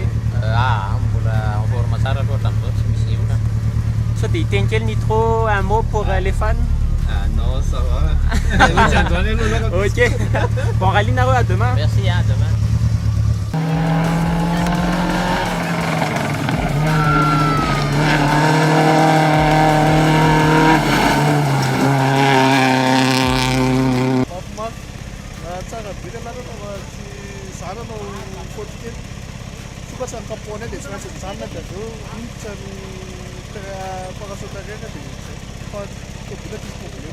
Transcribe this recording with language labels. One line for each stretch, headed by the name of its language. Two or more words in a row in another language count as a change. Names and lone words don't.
Malagasy: Mbola
French: en forme
Malagasy: tsara loatra amin'izao tsy misy ivona. Sao dia hiteny kely Nitro
French: un mot pour les fans? Non, ça va. Ok. Bon, rallye à demain. Merci, à demain.
Malagasy: Tsara be ianareo fa tsy zananao faute kely sokatsany kapohana dia tsy maintsy mijanona dia aveo miditra ny parasotarena dia fa tobila tsisy problème.